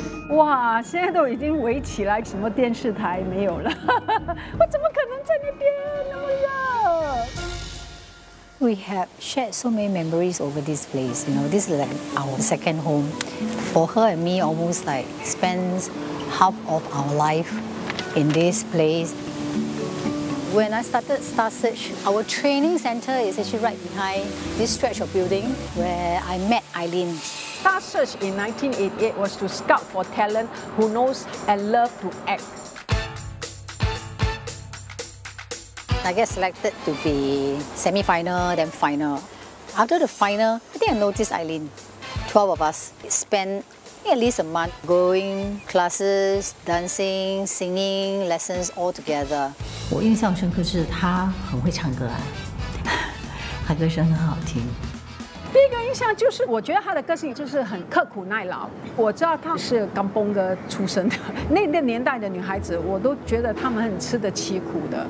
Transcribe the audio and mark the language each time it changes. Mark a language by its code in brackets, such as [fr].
[zh] 哇，现在都已经围起来，什么电视台没有了？我怎么可能在那边那么热 [en] ？We have shared so many memories over this place. You know, this is like our second home. For her and me, almost like spends half of our life in this place. When I started Star Search, our training center is actually right behind this stretch of building where I met Eileen. Star Search in 1988 was to scout for talent who knows and love to act. I get selected to be semi-final, then final. After the final, I think I noticed Eileen. 12 of us spent at least a month going classes, dancing, singing, lessons all together. [zh] 我印象深刻是她很会唱歌啊，她歌声很好听。第一个印象就是，我觉得他的个性就是很刻苦耐劳。我知道他是甘崩哥出身的，那个年代的女孩子，我都觉得他们很吃得起苦的。